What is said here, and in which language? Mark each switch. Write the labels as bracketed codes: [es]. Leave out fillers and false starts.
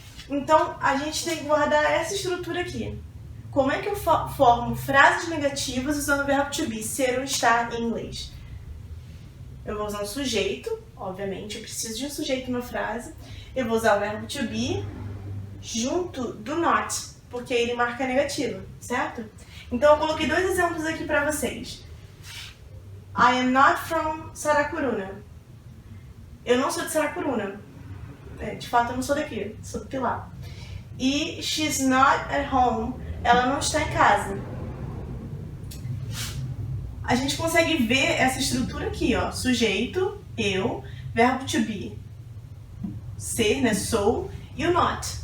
[pt] Então, a gente tem que guardar essa estrutura aqui. Como é que eu formo frases negativas usando o verbo to be, ser ou estar em inglês? Eu vou usar um sujeito, obviamente, eu preciso de um sujeito na frase. Eu vou usar o verbo to be junto do not, porque ele marca negativo, certo? Então eu coloquei 2 exemplos aqui para vocês. [en] I am not from Saracuruna. [pt] Eu não sou de Saracuruna. De fato eu não sou daqui, sou do Pilar. E [en] she's not at home. [pt] Ela não está em casa. A gente consegue ver essa estrutura aqui, ó. Sujeito, eu, verbo to be, ser, né, sou, e o not.